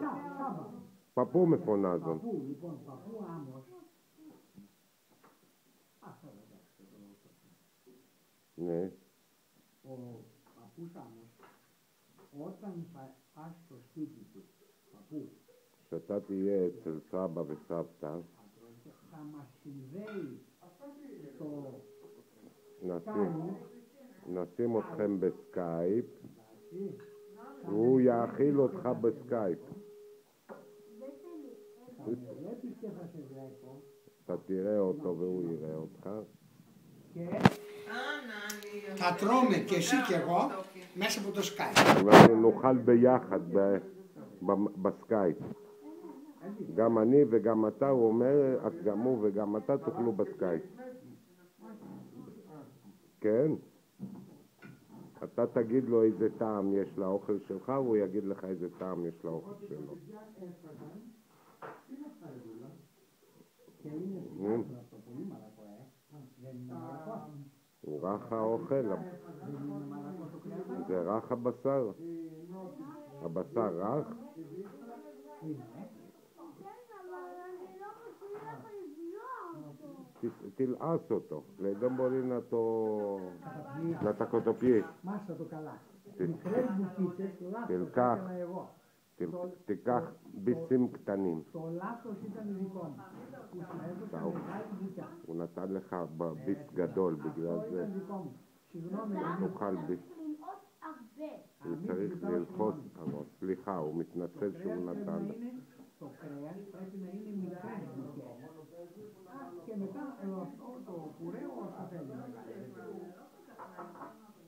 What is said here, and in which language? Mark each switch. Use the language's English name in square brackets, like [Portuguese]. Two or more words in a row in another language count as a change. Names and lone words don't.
[Greek] Παππού με φωνάζουν. Παππού, λοιπόν, παππού άμμος. Ναι. Ο παππούς άμμος, όταν πας στο σπίτι του, παππού, [Hebrew] כשאתה תהיה אצל סבא וסבתא, [Greek] θα μας συνδέει το [Hebrew] נשים אתכם בסקייפ, הוא יאכיל אותך בסקייפ. [Greek] βλέπεις και θα σε βλέπω. [Hebrew] אתה תראה אותו והוא יראה אותך. [Greek] Και θα τρώμε και εσύ και εγώ μέσα από το Skype. [Hebrew] נאכל ביחד בסקייפ. גם אני וגם אתה, הוא אומר, אז גם הוא וגם אתה תאכלו בסקייפ. כן? אתה תגיד לו איזה טעם יש לאוכל שלך, והוא יגיד לך איזה טעם יש לאוכל שלו. הוא רך האוכל, זה רך הבשר. הבשר רך. תלעס אותו, [Greek] δεν μπορεί να τα κοτοποιεί. Μάσα το καλά. Μικρές μπουκίτσες, [Hebrew] תיקח ביסים קטנים. [Greek] το λάθος ήταν δικό μου. Που σου έδωσα μεγάλη μπουκιά. [Hebrew] הוא נתן לך ביס גדול, בגלל זה תאכל ביס. הוא צריך ללחוץ הראש. סליחה, הוא מתנצל שהוא נתן לך. [Greek] Το κρέας πρέπει να είναι μικρές μπουκές. Και μετά αυτό το πουρέο θα θέλει.